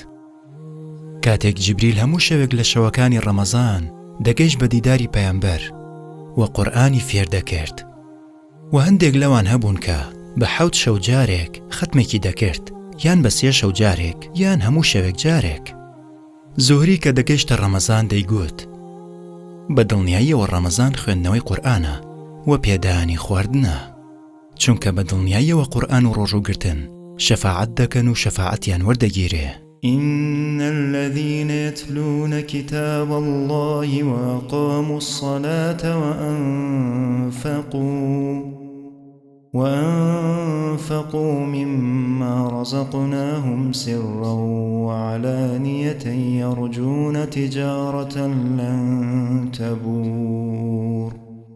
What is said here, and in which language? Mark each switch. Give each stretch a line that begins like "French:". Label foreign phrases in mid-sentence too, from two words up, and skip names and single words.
Central Kurdish: کاتێک جیبریل هەموو شەوێک لە شەوەکانی ڕەمەزان دەگەیشت بە دیداری پەیامبەر و قورئانی فێر دەکرد، و هەندێک لەوان هەبوون کە بە 7 شەو جارێک ختمێکی دەکرد، یان بە 3 شەو جارێک، یان هەموو شەوێک جارێک. زۆهری کە دەگەیشتە ڕەمەزان دەیگوت بە دڵنیاییەوە ڕەمەزان خوێندنەوەی قورئانە و پێدانی خواردنە، چونکە بە دڵنیاییەوە قورئان و ڕۆژوگرتن شەفاعەت دەکەن و شەفاعەتیان وەردەگیرێ.
Arabic: إن الذين يتلون كتاب الله وأقاموا الصلاة وأنفقوا مما رزقناهم سرا وعلانية يرجون تجارة لن تبور